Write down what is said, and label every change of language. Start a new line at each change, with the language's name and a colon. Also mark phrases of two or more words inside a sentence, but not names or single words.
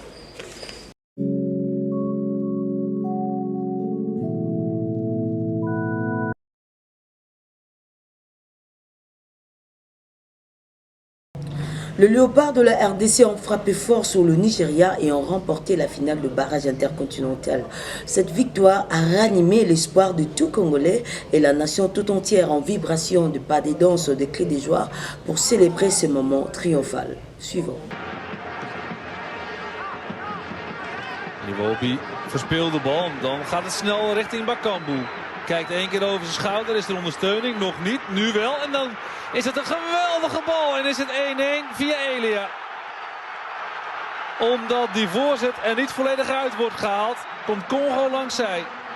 French: Le Léopard de la RDC ont frappé fort sur le Nigeria et ont remporté la finale de barrage intercontinental. Cette victoire a ranimé l'espoir de tout Congolais et la nation tout entière en vibration de pas des danses, de cris de joie pour célébrer ce moment triomphal. Suivant.
Dutch: Iwobi verspeelt de bal, dan gaat het snel richting Bakambu. Kijkt 1 keer over zijn schouder, is er ondersteuning? Nog niet, nu wel. En dan is het een geweldige bal en is het 1-1 via Elia. Omdat die voorzet er niet volledig uit wordt gehaald, komt Congo langs zij.